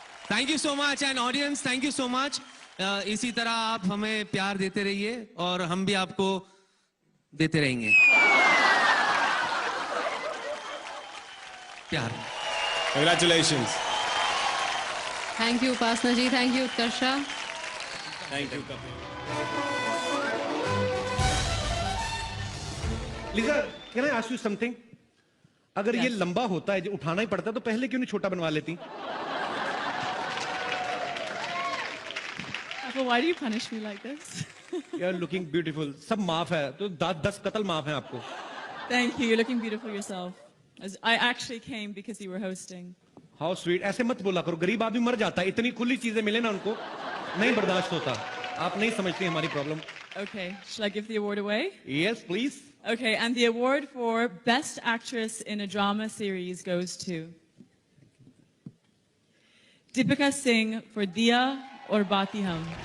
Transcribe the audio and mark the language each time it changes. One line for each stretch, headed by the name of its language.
English: Thank you so much and audience, thank you so much.
Hindi: इसी तरह आप हमें प्यार देते रहिए और हम भी आपको देते रहेंगे प्यार।
English: Congratulations. Thank you Upasana ji, thank you Utkarsha. Thank you Kapil. Lisa, can I ask you something?
Hindi: अगर ये लंबा होता है, जो उठाना ही पड़ता है, तो पहले क्यों नहीं छोटा बनवा लेती?
English: Well, why do you punish me like this? You are looking beautiful.
Hindi: सब माफ है, तो 10 कत्ल माफ है आपको.
English: Thank you. You're looking beautiful yourself. I actually came because you were hosting. How sweet.
Hindi: ऐसे मत बोला करो, गरीब आदमी मर जाता है. इतनी खुली चीजें मिले ना उनको, नहीं बर्दाश्त होता. आप नहीं समझती हमारी problem.
English: Okay, shall I give the award away? Yes, please. Okay, and the award for Best Actress in a Drama Series goes to Deepika Singh for Diya or Bati Hum.